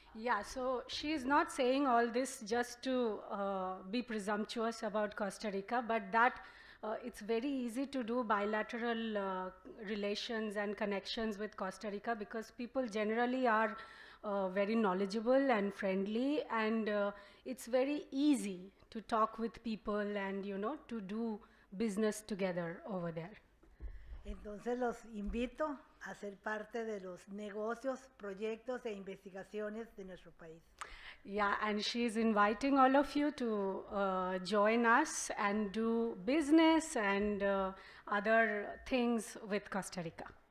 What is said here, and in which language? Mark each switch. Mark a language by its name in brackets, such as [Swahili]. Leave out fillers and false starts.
[English] Yeah, so she is not saying all this just to be presumptuous about Costa Rica, but that it's very easy to do bilateral relations and connections with Costa Rica because people generally are very knowledgeable and friendly, and it's very easy to talk with people and, you know, to do business together over there. [Spanish] Entonces los invito a ser parte de los negocios, proyectos e investigaciones de nuestro país. [English] Yeah, and she's inviting all of you to join us and do business and other things with Costa Rica.